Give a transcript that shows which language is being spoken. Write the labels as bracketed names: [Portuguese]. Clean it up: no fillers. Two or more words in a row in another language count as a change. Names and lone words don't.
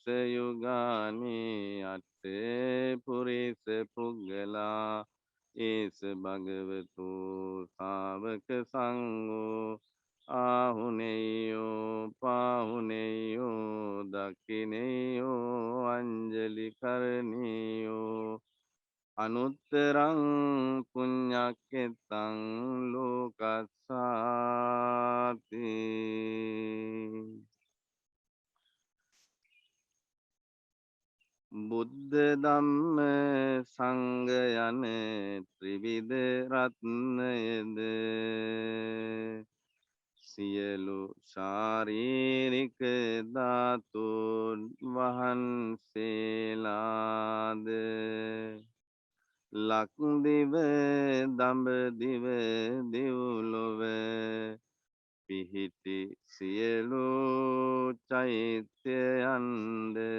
[Pali] යුගානි අට්ඨේ පුරිස පුග්ගලා ඒස භගවතු ශාවක සංඝෝ ආහුනේයෝ පාහුනේයෝ දක්ඛිනේයෝ අංජලි කරණීයෝ අනුත්තරං පුඤ්ඤක්ඛෙත්තං ලෝකස්සාති. [Sinhala] බුද්ධ ධම්ම සංඝ යන ත්‍රිවිධ රත්නයද සියලු ශාරීරික ධාතුන් වහන්සේලාද ලක්දිව දඹදිව දෙව්ලොව පිහිටි සියලු චෛත්‍යයන්ද